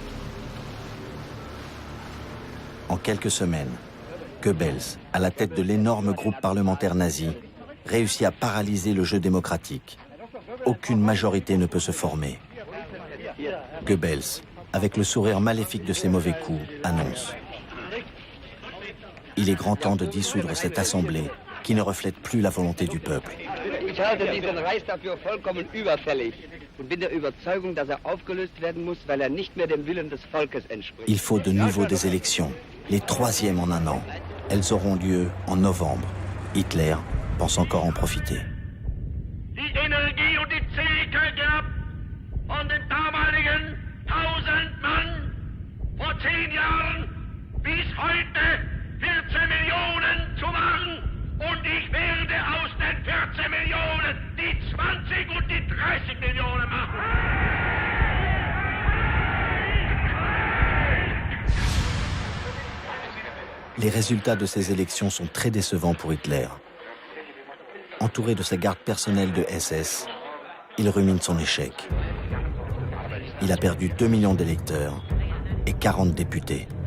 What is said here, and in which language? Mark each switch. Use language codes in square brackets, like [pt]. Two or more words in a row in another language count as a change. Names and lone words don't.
[fr] En quelques semaines, Goebbels, à la tête de l'énorme groupe parlementaire nazi, réussit à paralyser le jeu démocratique. Aucune majorité ne peut se former. Goebbels, avec le sourire maléfique de ses mauvais coups, annonce « Il est grand temps de dissoudre cette assemblée qui ne reflète plus la volonté du peuple. » [de] Ich halte diesen Reichstag für vollkommen überfällig und bin der Überzeugung, dass aufgelöst werden muss, weil nicht mehr dem Willen des Volkes entspricht. [fr] Il faut de nouveau des élections, les troisièmes en un an. Elles auront lieu en novembre. Hitler pense encore en profiter. [de] Die Energie und die Zähigkeit gehabt von den damaligen 1000 Mann vor 10 Jahren bis heute 14 Millionen zu machen. Und ich werde aus den 14 Millionen die 20 und die 30 Millionen machen. [fr] Les résultats de ces élections sont très décevants pour Hitler. Entouré de sa garde personnelle de SS, il rumine son échec. Il a perdu 2 millions d'électeurs et 40 députés.